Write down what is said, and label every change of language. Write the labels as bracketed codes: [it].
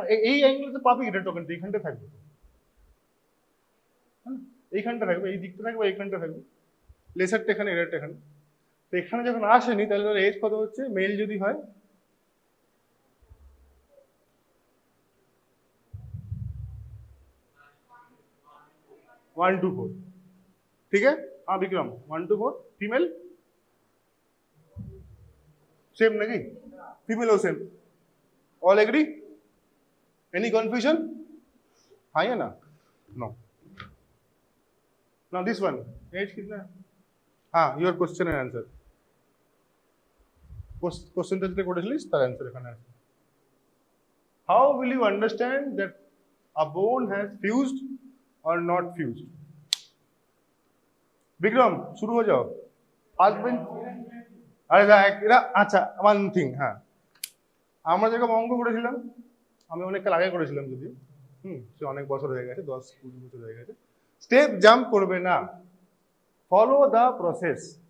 [bn] এই অ্যাঙ্গেলতে পাবি greater token, এইখানটা থাকবে, এইখানটা থাকবে, এই দিকটা থাকবে, এইখানটা থাকবে। লেসারটা এখানে, এরারটা এখানে। তো এখানে যখন আসেনি, তাহলে ধর এজ কত হচ্ছে? মেল যদি হয় 1 to 4, [hi] ठीक है? हाँ विक्रम, 1 to 4। फीमेल सेम नहीं? फीमेल हो same, [en] All agree? Any confusion? [hi] हाँ या ना? No. [en] now this one, [hi] as कितना है? हाँ, [en] Your question and answer. [bn] क्वेश्चनটা যেটা করেছিলিস তার आंसर এখানে আছে। [en] How will you understand that a bone has fused or not fused? [bn] Vikram শুরু হয়ে যাও। ফার্স্ট বেঞ্চ, আরে দেখ এটা, আচ্ছা [en] one thing, [bn] হ্যাঁ আমরা যেরকম অঙ্ক করেছিলাম, আমি অনেককাল আগে করেছিলাম যদিও, সে অনেক বছর হয়ে গেছে, 10-20 বছর হয়ে গেছে। [en] step jump [bn] করবে না, [en] Follow the process.